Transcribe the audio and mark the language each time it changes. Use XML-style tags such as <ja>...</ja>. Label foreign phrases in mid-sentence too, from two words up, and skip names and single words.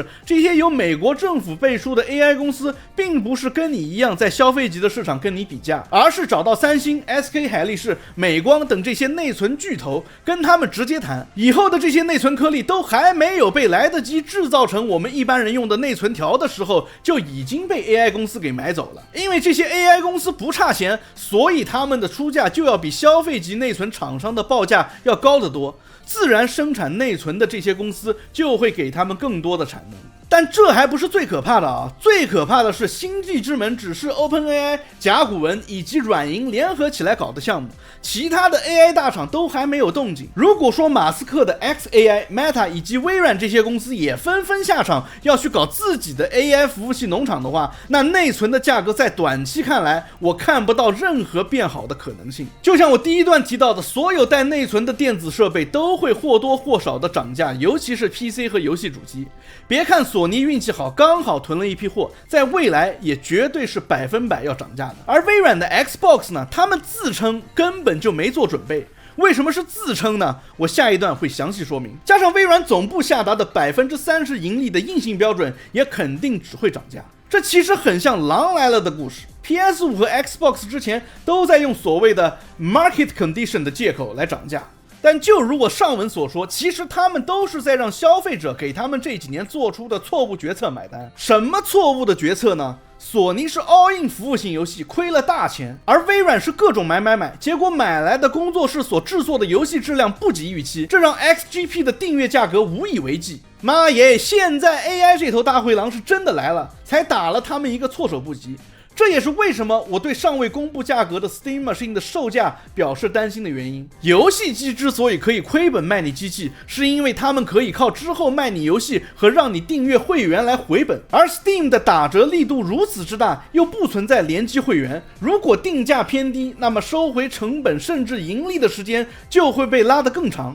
<zh>這些由美國政府背書的 AI 公司並不是跟你一樣在消費級的市場跟你比價，而是找到三星、SK 海力士、美光等這些內存巨頭，跟他們直接談，以後的這些內存顆粒都還沒有被來得及制造成我們一般人用的內存條的時候，就已經被 AI 公司給買走了。因為這些 AI 公司不差錢，所以他們的出價就要比消費級內存廠商的報價要高得多，自然生產內存的這些公司就会給他们更多的產能。但這還不是最可怕的啊！最可怕的是星際之門只是 OpenAI、甲骨文以及軟銀聯合起來搞的項目，其他的 AI 大廠都還沒有動靜。如果說馬斯克的 xAI、Meta 以及微軟這些公司也紛紛下場要去搞自己的 AI 服務器農場的話，那內存的價格在短期看來，我看不到任何變好的可能性。就像我第一段提到的，所有帶內存的電子設備都會或多或少的漲價，尤其是 PC 和遊戲主機。別看索尼運氣好，剛好囤了一批貨，在未來也絕對是100%要漲價的。而微軟的 Xbox 呢，他們自稱根本就沒做準備。為什麼是自稱呢？我下一段會詳細說明。加上微軟總部下達的30%盈利的硬性標準，也肯定只會漲價。這其實很像狼來了的故事。PS5 和 Xbox 之前都在用所謂的</zh> <en>market condition</en> <zh>的借口來漲價。但就如我上文所說，其實他們都是在讓消費者給他們這幾年做出的錯誤決策買單。什麼錯誤的決策呢？索尼是</zh> <en>all in</en> <zh>服務性遊戲，虧了大錢，而微軟是各種買，結果買來的工作室所制作的遊戲質量不及預期，這讓 XGP 的訂閱價格無以為繼。媽耶，現在 AI 這頭大灰狼是真的來了，才打了他們一個措手不及。這也是為什麼我對尚未公布價格的 Steam Machine 的售價表示擔心的原因。遊戲機之所以可以虧本賣你機器，是因為他們可以靠之後賣你遊戲和讓你訂閱會員來回本。而 Steam 的打折力度如此之大，又不存在聯機會員，如果定價偏低，那麼收回成本甚至盈利的時間就會被拉得更長。</zh>